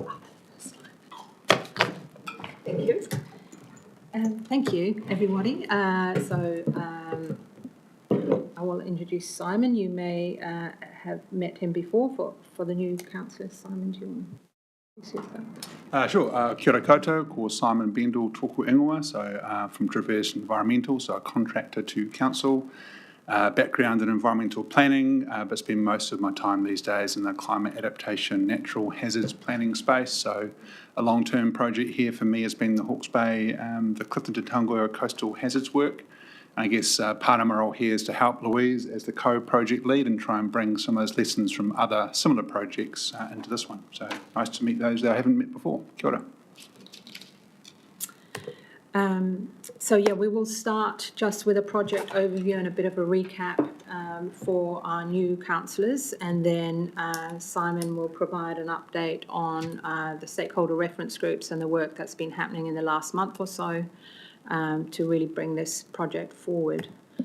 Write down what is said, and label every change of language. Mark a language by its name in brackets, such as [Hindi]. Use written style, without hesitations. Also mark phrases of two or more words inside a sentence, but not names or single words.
[English] Thank you. Thank you, everybody. I will introduce Simon. You may have met him before. For the new councillor, Simon, do you want to say that? Sure. [Māori] Kia ora koutou, ko Simon Bendel tōku ingoa, [English] so from Traverse Environmental, so a contractor to council. Background in environmental planning, but spend most of my time these days in the climate adaptation, natural hazards planning space. So a long-term project here for me has been the Hawke's Bay, the Clifton to Tangoa coastal hazards work. And I guess part of my role here is to help Louise as the co-project lead and try and bring some of those lessons from other similar projects into this one. So nice to meet those that I haven't met before. [Māori] Kia ora. [English] We will start just with a project overview and a bit of a recap for our new councillors, and then Simon will provide an update on the stakeholder reference groups and the work that's been happening in the last month or so to really bring this project forward.